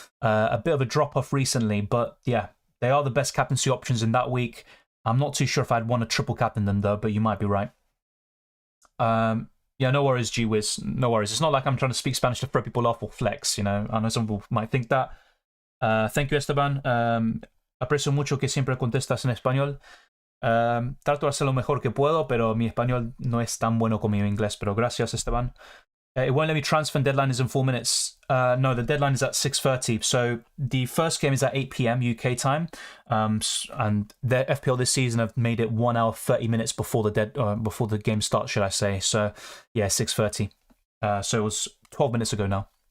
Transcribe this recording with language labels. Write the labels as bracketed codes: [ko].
[en] A bit of a drop-off recently, but yeah, they are the best captaincy options in that week. I'm not too sure if I'd want to triple captain them, though, but you might be right. Yeah, no worries, G-Wiz. No worries. It's not like I'm trying to speak Spanish to throw people off or flex, you know. I know some people might think that. Thank you, Esteban. [es] Aprecio mucho que siempre contestas en español. Trato de hacer lo mejor que puedo, pero mi español no es tan bueno como mi inglés. Pero gracias, Esteban. [en] It won't let me transfer, and deadline is in 4 minutes. No, the deadline is at 6:30. So the first game is at 8 p.m. UK time. And the FPL this season have made it 1 hour 30 minutes before the game starts, should I say. So yeah, 6:30. So it was 12 minutes ago now.